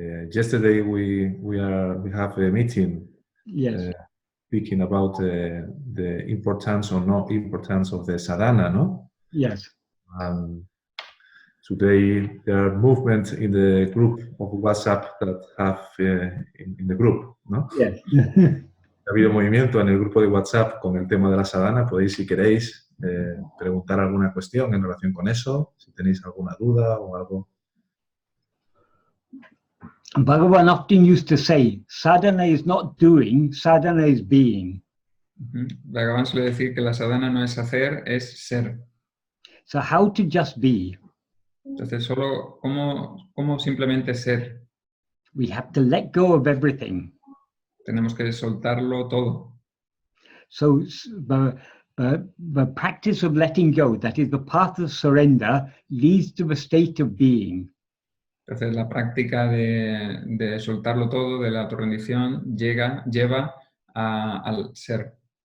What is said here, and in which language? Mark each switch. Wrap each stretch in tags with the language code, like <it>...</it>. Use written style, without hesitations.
<en>Yesterday we have a meeting Yes. speaking about the importance or no importance of the sadhana, no? Yes. Today there are movements in the group of WhatsApp that have in the group, ¿no? Yes.</en> <es>Ha habido movimiento en el grupo de WhatsApp con el tema de la sadhana. Podéis, si queréis, preguntar alguna cuestión en relación con eso, si tenéis alguna duda o algo.</es> <en>Bhagavan often used to say, sadhana is not doing, sadhana is being.</en> <es>Bhagavan suele decir que la sadhana no es hacer, es ser.</es> <en>So how to just be?</en> <es>Entonces, solo cómo simplemente ser.</es> <en>We have to let go of everything.</en> <es>Tenemos que soltarlo todo.</es> <en>So the practice of letting go, that is the path of surrender, leads to the state of being.</en> <es>Entonces, la práctica de soltarlo todo, de la autorrendición, lleva al ser.</es>